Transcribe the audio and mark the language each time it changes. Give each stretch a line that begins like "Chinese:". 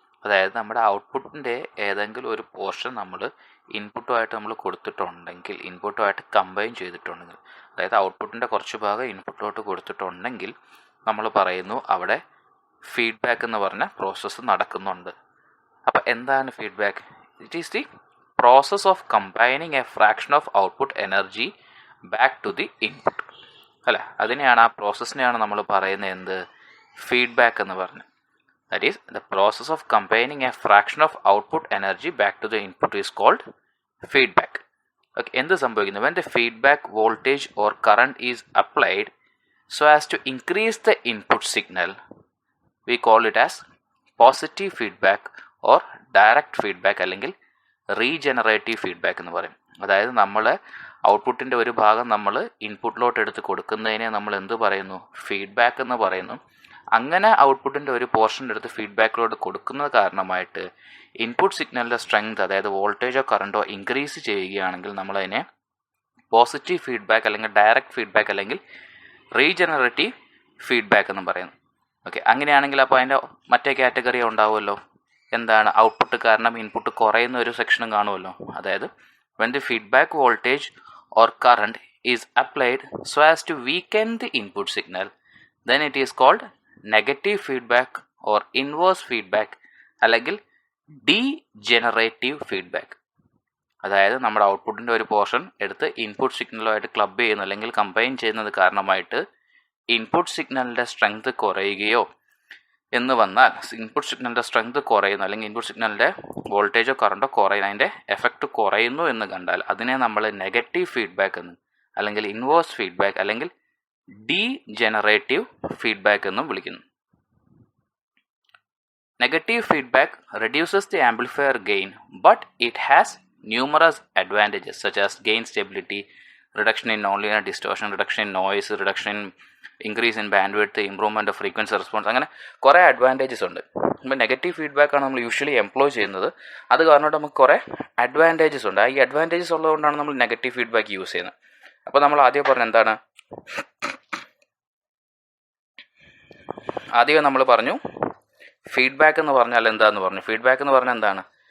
Malayalam: അതായത് നമ്മുടെ ഔട്ട്പുട്ടിൻ്റെ ഏതെങ്കിലും ഒരു പോർഷൻ നമ്മൾ ഇൻപുട്ടുമായിട്ട് നമ്മൾ കൊടുത്തിട്ടുണ്ടെങ്കിൽ, ഇൻപുട്ടുമായിട്ട് കമ്പൈൻ ചെയ്തിട്ടുണ്ടെങ്കിൽ, അതായത് ഔട്ട്പുട്ടിൻ്റെ കുറച്ച് ഭാഗം ഇൻപുട്ടിലോട്ട് കൊടുത്തിട്ടുണ്ടെങ്കിൽ നമ്മൾ പറയുന്നു അവിടെ ഫീഡ്ബാക്ക് എന്ന് പറഞ്ഞ പ്രോസസ്സ് നടക്കുന്നുണ്ട്. അപ്പോൾ എന്താണ് feedback?
English: It is the process of combining a fraction of output energy back to the input.
Malayalam: അല്ല, അതിനെയാണ്, ആ പ്രോസസ്സിനെയാണ് നമ്മൾ പറയുന്നത് എന്ത്? ഫീഡ്ബാക്ക് എന്ന് പറഞ്ഞ്.
English: That is, the process of combining a fraction of output energy back to the input is called feedback.
Malayalam: Okay, എന്ത് സംഭവിക്കുന്നു?
English: When the feedback voltage or current is applied so as to increase the input signal, we call it as positive feedback or direct feedback
Malayalam: അല്ലെങ്കിൽ regenerative feedback എന്ന് പറയും. അതായത് നമ്മൾ ഔട്ട്പുട്ടിൻ്റെ ഒരു ഭാഗം നമ്മൾ ഇൻപുട്ടിലോട്ട് എടുത്ത് കൊടുക്കുന്നതിനെ നമ്മൾ എന്ത് പറയുന്നു? ഫീഡ്ബാക്ക് എന്ന് പറയുന്നു. അങ്ങനെ ഔട്ട്പുട്ടിൻ്റെ ഒരു പോർഷൻ എടുത്ത് ഫീഡ്ബാക്കിലോട്ട് കൊടുക്കുന്നത് കാരണമായിട്ട് ഇൻപുട്ട് സിഗ്നലിൻ്റെ സ്ട്രെങ്ത്, അതായത് വോൾട്ടേജോ കറണ്ടോ ഇൻക്രീസ് ചെയ്യുകയാണെങ്കിൽ നമ്മളതിനെ പോസിറ്റീവ് ഫീഡ്ബാക്ക് അല്ലെങ്കിൽ ഡയറക്റ്റ് ഫീഡ്ബാക്ക് അല്ലെങ്കിൽ റീജനറേറ്റീവ് ഫീഡ്ബാക്ക് എന്ന് പറയുന്നു. ഓക്കെ, അങ്ങനെയാണെങ്കിൽ അപ്പോൾ അതിൻ്റെ മറ്റേ കാറ്റഗറി ഉണ്ടാവുമല്ലോ. എന്താണ്? ഔട്ട്പുട്ട് കാരണം ഇൻപുട്ട് കുറയുന്ന ഒരു സെക്ഷനും കാണുമല്ലോ. അതായത്
English: when the feedback voltage or current is applied so as to weaken the input signal, then it is called negative feedback or inverse feedback അല്ലെങ്കിൽ degenerative feedback.
Malayalam: അതായത് നമ്മുടെ ഔട്ട്പുട്ടിൻ്റെ ഒരു പോർഷൻ എടുത്ത് ഇൻപുട്ട് സിഗ്നലുമായിട്ട് ക്ലബ് ചെയ്യുന്നു അല്ലെങ്കിൽ കമ്പൈൻ ചെയ്യുന്നത് കാരണമായിട്ട് ഇൻപുട്ട് സിഗ്നലിൻ്റെ സ്ട്രെങ്ത് കുറയുകയോ എന്ന് വന്നാൽ, ഇൻപുട്ട് സിഗ്നലിൻ്റെ സ്ട്രെങ്ത് കുറയുന്നു അല്ലെങ്കിൽ ഇൻപുട്ട് സിഗ്നലിൻ്റെ വോൾട്ടേജോ കറണ്ടോ കുറയുന്നു, അതിൻ്റെ എഫക്റ്റ് കുറയുന്നു എന്ന് കണ്ടാൽ അതിനെ നമ്മൾ നെഗറ്റീവ് ഫീഡ്ബാക്ക് എന്ന് അല്ലെങ്കിൽ ഇൻവേഴ്സ് ഫീഡ്ബാക്ക് അല്ലെങ്കിൽ ഡീജനറേറ്റീവ് ഫീഡ്ബാക്ക് എന്നും വിളിക്കുന്നു.
English: Negative feedback reduces the amplifier gain, but it has numerous advantages such as gain stability, reduction in nonlinear distortion, reduction in noise, reduction in increase in bandwidth, improvement of frequency response.
Malayalam: അങ്ങനെ കുറേ advantages ഉണ്ട്. ഇപ്പോൾ negative ഫീഡ്ബാക്കാണ് നമ്മൾ usually employ ചെയ്യുന്നത്. അത് കാരണമായിട്ട് നമുക്ക് കുറേ അഡ്വാൻറ്റേജസ് ഉണ്ട്. ഈ അഡ്വാൻറ്റേജസ് ഉള്ളതുകൊണ്ടാണ് നമ്മൾ നെഗറ്റീവ് ഫീഡ്ബാക്ക് യൂസ് ചെയ്യുന്നത്. അപ്പോൾ നമ്മൾ ആദ്യം പറഞ്ഞ എന്താണ്? ആദ്യമേ നമ്മൾ പറഞ്ഞു ഫീഡ്ബാക്ക് എന്ന് പറഞ്ഞാൽ എന്താണെന്ന് പറഞ്ഞു. ഫീഡ്ബാക്ക് എന്ന് പറഞ്ഞാൽ എന്താണ്?